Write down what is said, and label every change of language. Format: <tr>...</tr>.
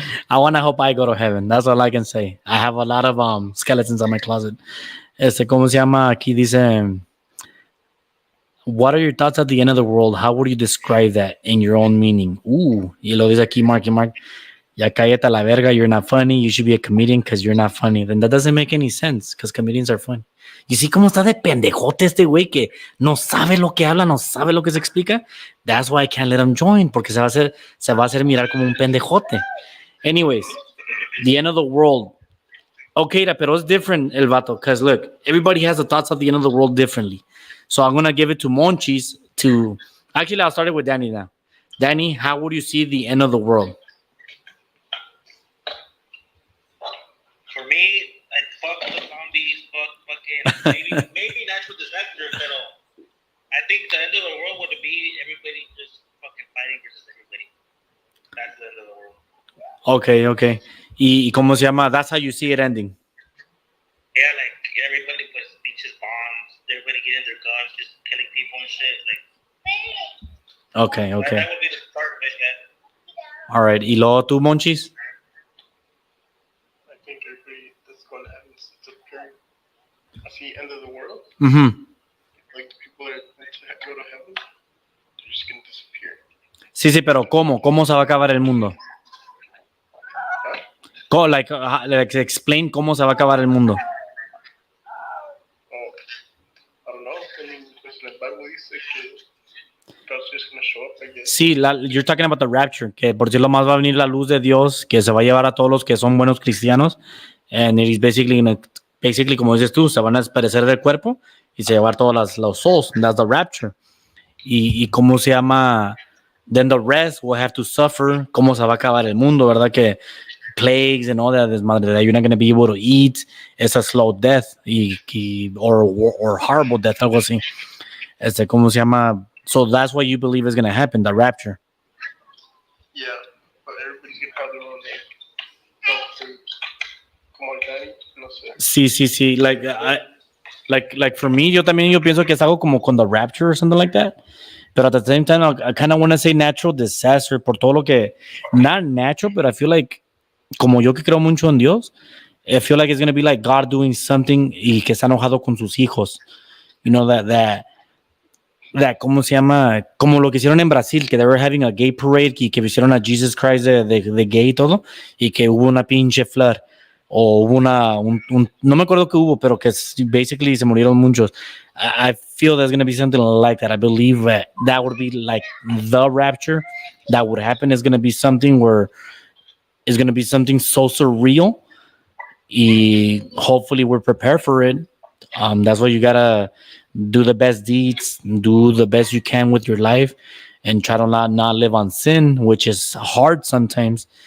<en>I want to hope I go to heaven. That's all I can say. I have a lot of skeletons in my closet.</en> <es>¿Cómo se llama? Aquí dice,</es> <en>what are your thoughts at the end of the world? How would you describe that in your own meaning?</en> <es>Y lo dice aquí,</es> <en>Mark.</en> <es>Ya cállate a la verga,</es> <en>you're not funny. You should be a comedian because you're not funny. Then that doesn't make any sense because comedians are funny. You see</en> <es>cómo está de pendejote este güey que no sabe lo que habla, no sabe lo que se explica.</es> <en>That's why I can't let him join,</en> <es>porque se va a hacer mirar como un pendejote.</es> <en>Anyways, the end of the world. Okay, pero it's different, el vato, because look, everybody has the thoughts of the end of the world differently. So I'm going to give it to Monchis to... Actually, I'll start it with Danny now. Danny, how would you see the end of the world? For me, I'd fuck the zombies, fucking maybe natural disaster, pero I think the end of the world would be everybody just fucking fighting versus everybody. That's the end of the world.</en> <es>Okay. ¿Y cómo se llama?</es> <en>That's how you see it ending. Yeah, like everybody</en> <es>pues pinches</es> <en>bombs, everybody getting their guns, just killing people and shit. Like. Okay. That would be the start of it, man. All right. ¿Y luego tú, Monchis? I think everybody that's going to heaven is disappearing. I see end of the world. Mm-hmm. Like the people that go to heaven, they're just going to disappear.</en> <es>Sí, pero ¿cómo? ¿Cómo se va a acabar el mundo?</es> <en>Like explain</en> <es>cómo se va a acabar el mundo.</es> <en>Oh, I don't know. I mean,</en> <es>pues en el Bible dice que</es> <en>God's just going to show up, I guess.</en> <es>Sí,</es> <en>you're talking about the rapture,</en> <es>que por decirlo más va a venir la luz de Dios, que se va a llevar a todos los que son buenos cristianos,</es> <en>and it is basically</en> <es>como dices tú, se van a desaparecer del cuerpo y se llevar todos los souls,</es> <en>and that's the rapture.</en> <es>Y cómo se llama,</es> <en>then the rest will have to suffer,</en> <es>cómo se va a acabar el mundo, ¿verdad?</es> <en>Que plagues and all that desmadre, that you're not going to be able to eat, it's a slow death, or horrible death,</en> <es>algo así. ¿Cómo se llama?</es> <en>So that's what you believe is going to happen, the rapture. Yeah, but everybody's going to have their own name.</en> <es>Como el Danny, no sé.</es> <en>Sí. Like for me,</en> <es>yo pienso que es algo como con</es> <en>the rapture or something like that. But at the same time, I kind of want to say natural disaster</en> <es>por todo lo que,</es> <en>not natural, but I feel like,</en> <es>como yo que creo mucho en Dios,</es> <en>I feel like it's going to be like God doing something</en> <es>y que está enojado con sus hijos.</es> <en>You know, that</en> <es>¿cómo se llama? Como lo que hicieron en Brasil, que</es> <en>they were having a gay parade</en> <es>y que hicieron a Jesus Christ de gay y todo, y que hubo una pinche flor, o hubo no me acuerdo qué hubo, pero que basically se murieron muchos.</es> <en>I feel there's going to be something like that. I believe that would be like the rapture that would happen. Is going to be something where it's going to be something so surreal. Y hopefully we're prepared for it. That's why you got to do the best deeds, do the best you can with your life, and try to not live on sin, which is hard sometimes.</en>